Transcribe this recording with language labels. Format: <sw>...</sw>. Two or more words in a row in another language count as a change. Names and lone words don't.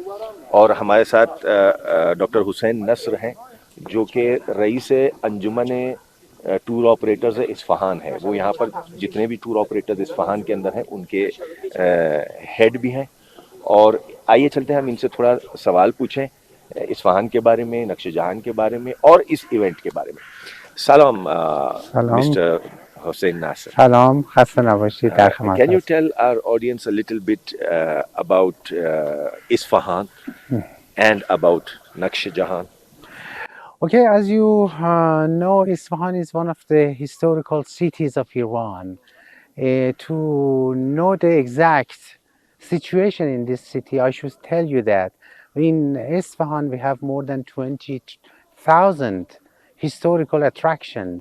<ur>اور ہمارے ساتھ ڈاکٹر حسین نصر ہیں جو کہ رئیس انجمن</ur> <en>tour operators</en> <ur>اصفہان ہے، وہ یہاں پر جتنے بھی</ur> <en>tour operators</en> <ur>اصفہان کے اندر ہیں ان کے ہیڈ بھی ہیں۔ اور آئیے چلتے ہیں، ہم ان سے تھوڑا سوال پوچھیں اصفہان کے بارے میں، نقش جہان کے بارے میں اور اس ایونٹ کے بارے میں۔ سلام</ur> <fa>سلام</fa> <ur>مسٹر Hussein Nasser.</ur> <fa>سلام خسته نباشید در خدمت</fa> <en>Can you</en> <fa>هست.</fa> <en>tell our audience a little bit about Isfahan and about Naqsh Jahan? Okay, as you know, Isfahan is one of the historical cities of Iran. To know the exact situation in this city, I should tell you that in Isfahan we have more than 20,000 historical attractions.</en>